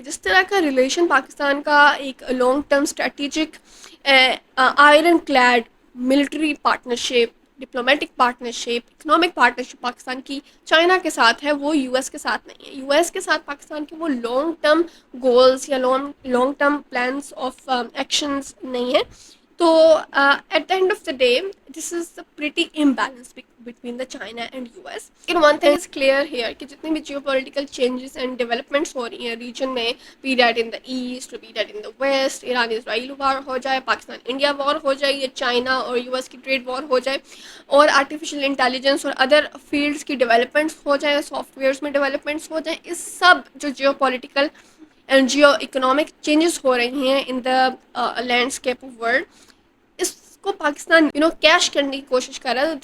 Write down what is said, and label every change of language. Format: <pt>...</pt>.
<ur>جس طرح کا ریلیشن پاکستان کا ایک long term strategic iron clad military partnership, diplomatic partnership, economic partnership Pakistan کی چائنا کے ساتھ ہے, وہ یو ایس کے ساتھ نہیں ہے. یو ایس کے ساتھ پاکستان کے وہ لانگ ٹرم گولز یا long term plans of actions نہیں ہیں.</ur> <en>تو at the end of the day this is the pretty imbalance between the China and U S.</en> <ur>لیکن</ur> <en>one thing is clear here</en> <ur>کہ جتنے بھی Jio political changes and developments ہو رہی ہیں region میں،</ur> <en>be that in the east, be that in the west,</en> <ur>Iran اسرائیل وار ہو جائے، Pakistan India وار ہو جائے، یا چائنا اور یو ایس کی ٹریڈ وار ہو جائے، اور آرٹیفیشیل انٹیلیجنس اور ادر فیلڈس کی ڈیولپمنٹس ہو جائیں، سافٹ ویئرس میں ڈیولپمنٹس ہو جائیں، اس سب جو Jio political and Jio economic changes ہو رہی ہیں</ur> <en>in the landscape of world,</en> <ur>اس کو پاکستان کیش کرنے کی کوشش کر رہا ہے.</ur>